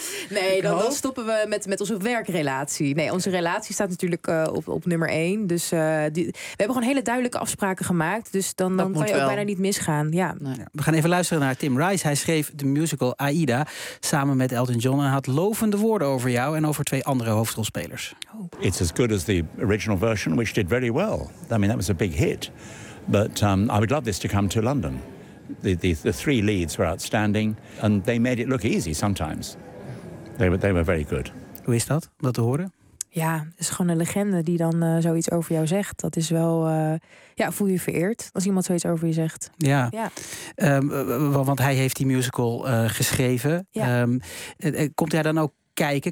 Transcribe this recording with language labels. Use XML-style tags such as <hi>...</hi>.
<nl>Nee, dan stoppen we met onze werkrelatie. Nee, onze relatie staat natuurlijk op nummer 1. Dus we hebben gewoon hele duidelijke afspraken gemaakt. Dus dan kan je ook bijna niet misgaan. Ja. We gaan even luisteren naar Tim Rice. Hij schreef de musical Aida samen met Elton John. En had lovende woorden over jou en over twee andere hoofdrolspelers. Oh.</nl> <en>It's as good as the original version, which did very well. I mean, that was a big hit. But I would love this to come to London. The three leads were outstanding. And they made it look easy sometimes. They were very good.</en> <nl>Hoe is dat, om dat te horen? Ja, het is gewoon een legende die dan zoiets over jou zegt. Dat is wel, voel je vereerd als iemand zoiets over je zegt. Ja, ja. Want hij heeft die musical geschreven. Ja. Komt hij dan ook kijken?</nl>